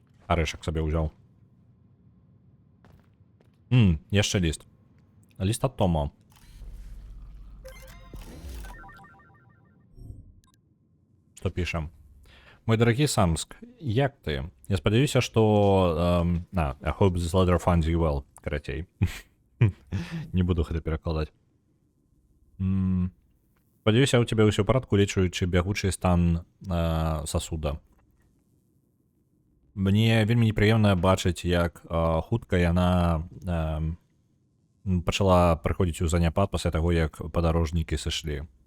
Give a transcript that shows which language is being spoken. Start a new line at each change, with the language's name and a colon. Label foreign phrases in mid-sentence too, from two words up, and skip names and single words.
Belarusian: Арешак сабе ўзяў. Яшчэ ліст. Ліст ад Тома. Што пішам? Мой дарагі Самск, як ты? Я спадзяюся, што...
English: I hope this letter finds you well.
Belarusian: Карацей. Не буду гэта перакладаць. Спадзяюся, у цябе ўсё ў парадку, лічуючы бягучы стан сасуда. Мне вельмі непрыемна бачыць, як хутка яна пачала прыходзіць у заняпад пасля таго, як падарожнікі сышлі.